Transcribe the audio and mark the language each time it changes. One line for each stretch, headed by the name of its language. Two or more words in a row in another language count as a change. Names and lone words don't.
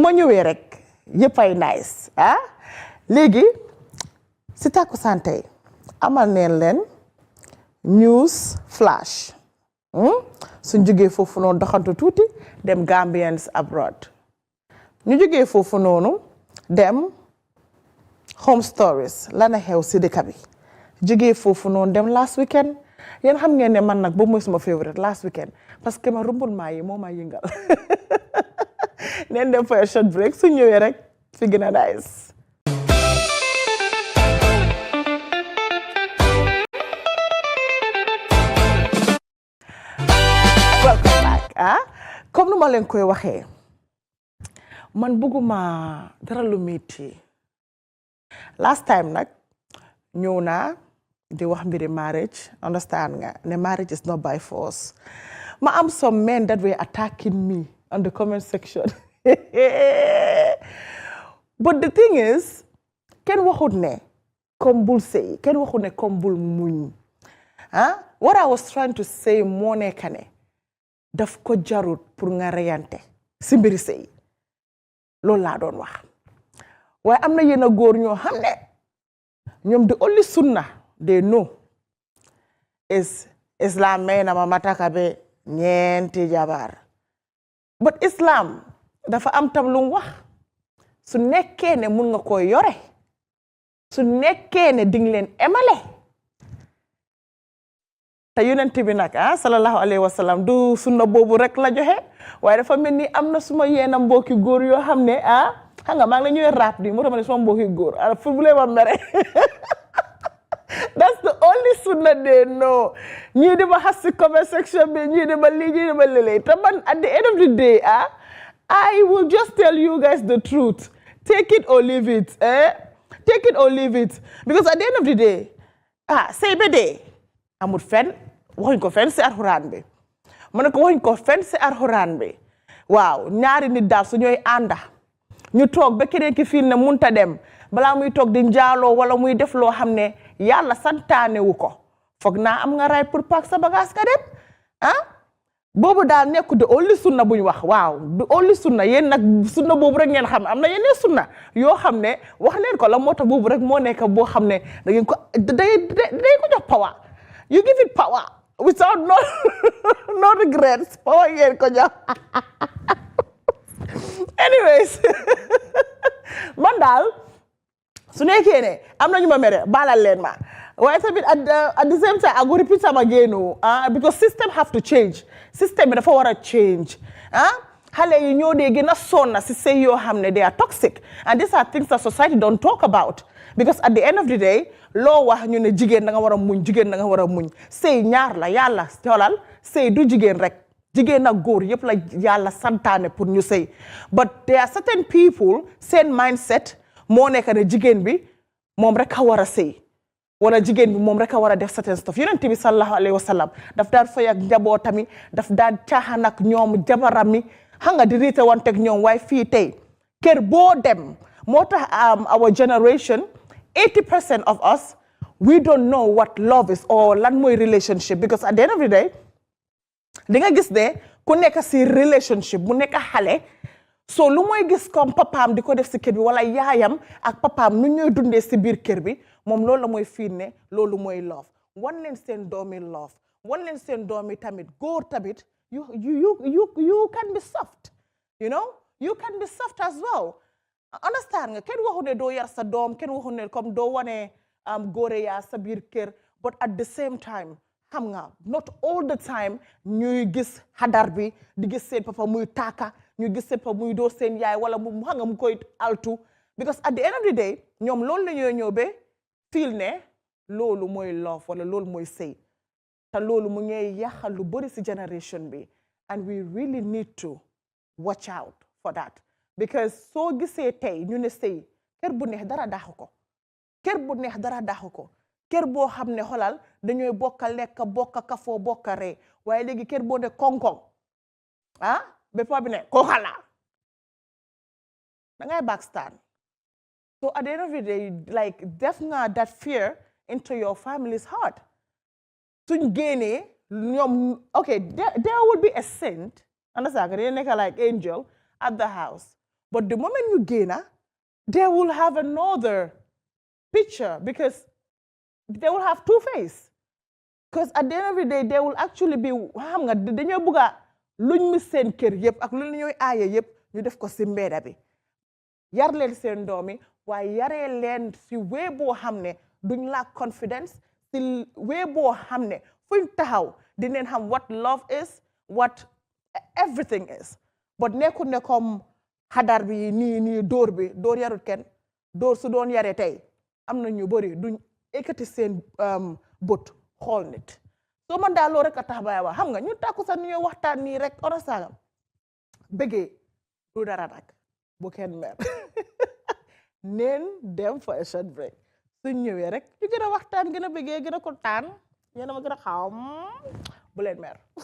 Wolof: ma ñëwee rek yëpp ay nice léegi si Takusani tey amal neen leen
English: news flash
Wolof: suñ jógee foofu noonu doxantu tuuti dem
English: Gambians abroad
Wolof: ñu jógee foofu noonu dem
English: home stories
Wolof: lana xew si dëkk bi jógee foofu noonu dem
English: last weekend
Wolof: yéen xam ngeen ne man nag boobu mooy suma favorite
English: last weekend
French: parce que
Wolof: ma roumboulement yi moo ma yëngal neen dem
English: for a short break
Wolof: su ñëwee rek fi gën a nice
English: welcome back
Wolof: comme nu ma leen koy waxee man bëgguma dara lu metti
English: last time
Wolof: nag ñëw naa di wax mbiri marriage understand nga ne
English: marriage is not by force
Wolof: ma am
English: some men that were attacking me on the comment section but the thing is
Wolof: kenn waxut ne comme bul sëy kenn waxut ne comme bul muñ
English: what I was trying to say
Wolof: moo nekk ne daf ko jarut pour nga reyante si mbiri sëy loolu laa doon wax waaye am na yenn góor ñoo xam ne ñoom
English: the only sunna they know is Islam
Wolof: may na ma mataka be ñeenti jabar but Islam dafa am tam lu wax su nekkee ne mun nga ko yore su nekkee ne ding leen emale te yonent bi nag
Arabic: sallallahu alayhi wa sallam
Wolof: du sunna boobu rek la joxe waaye dafa mel ni am na suma yeena mbokki góor yoo xam ne xam nga maa ngi la ñuy rap di moo tax ma ne suma mbokki góor fu bu lee ma mere
English: that's the only sunna they know
Wolof: ñii di ma xas si
English: comment section
Wolof: bi ñii di ma lii ñii di ma lële te man
English: at the end of the day I will just tell you guys the truth take it or leave it take it or leave it because at the end of the day
Wolof: sëy ba dee amul fen waxuñ ko fen si alxuraan bi ma ne ko waxuñ ko fen si alxuraan bi waaw ñaari nit daal su ñooy ànda ñu toog ba keneen ki fiil ne munta dem balaa muy toog di njaaloo wala muy def loo xam ne yàlla santaane wu ko foog naa am nga right pour paak sa bagage ka dem boobu daal nekku de only sunna buñ wax waaw du only sunna yéen nag sunna boobu rek ngeen xam am na yeneen sunna yoo xam ne wax leen ko la moo tax boobu rek moo nekk boo xam ne da ngeen ko day ko jox power
English: you give it power without no regrets
Wolof: power ngeen ko jox anyways man daal su nekkee ne am na ñu ma mere baalal leen ma waaye tamit
English: at the same time I go repeat am again because system have to change
Wolof: system bi dafa war a change xale yi ñoo dee gën a sonna si sëy yoo xam ne
English: they are toxic and these are things that society don't talk about because at the end of the day
Wolof: loo wax ñu ne jigéen da nga war a muñ jigéen da nga war a muñ sëy ñaar la yàlla xoolal sëy du jigéen rek jigéen ak góor yëpp la yàlla santaane pour ñu sëy
English: but there are certain people
Wolof: seen mindset moo nekk ne jigéen bi moom rek a war a sëy wala jigéen bi moom rek a war a def
English: certain stuff
Wolof: yonent bi
Arabic: sallallahu alayhi wa sallam
Wolof: daf daan fay ak njabootami daf daan caaxaan ak ñoom jabarami xam nga di riite wanteeg ñoom waaye fii tey kër boo dem moo tax
English: our generation 80% of us we don't know what love is or
Wolof: lan mooy
English: relationship because at the end of the day
Wolof: di nga gis ne ku nekk si relationship mu nekk xale so lu mooy gis comme papaam di ko def si kër bi wala yaayam ak papaam nu ñooy dundee si biir kër bi moom loolu la mooy fiir ne loolu mooy love wan leen seen doomi love wan leen seen doomi tamit góor tamit
English: you can be soft you know you can be soft as well
Wolof: understand nga kenn waxu ne doo yar sa doom kenn waxu ne comme doo wane góore yaa sa biir kër
English: but at the same time
Wolof: xam nga
English: not all the time
Wolof: ñuy gis xadar bi di gis seen papa muy taaka ñu gis seen papa muy doo seen yaay wala mu xam nga mu koy altu
English: because at the end of the day
Wolof: ñoom loolu la ñuy ñëw ba feel ne loolu mooy love wala loolu mooy sëy te loolu mu ngay yàqal lu bëri si generation bi
English: and we really need to watch out for that because
Wolof: soo gisee tey ñu ne sëy kër bu neex dara daaxu ko kër bu neex dara daaxu ko kër boo xam ne xolal dañooy bokka lekk bokka kafoo bokka ree waaye léegi kër boo ne koŋ-koŋ ah ba pa bi ne ko xala da ngay
English: backstand so at the end of the day like
Wolof: def nga
English: that fear into your family's heart
Wolof: suñ génnee ñoom
English: okay there would be a saint understand they nekk like angel at the house but the moment you génna they will have another picture because they will have two faces because at the end of the day they will actually be
Wolof: xam nga dañoo bëgg a luñ mi seen kër yëpp ak luñ ñooy aaye yëpp ñu def ko si mbedda bi yar leen seen doomi waaye yaree leen si wee boo xam ne duñ lack confidence si wee boo xam ne fuñ taxaw dinañ xam
English: what love is what everything is
Wolof: but nekkul ne comme xadar bi nii dóor yarut kenn dóor su doon yaree tey am na ñu bëri duñ ekkati seen bët xool nit soo man daal loolu rek a tax bay wax xam nga ñu tàkku sax ñu waxtaan nii rek ona sagam bëggee du dara nag bu kenn mer neen dem
English: for a short break
Wolof: suñ ñëwee rek ñu gën a waxtaan gën a bëggee gën a kontaan yéen a ma gën a xam bu leen mer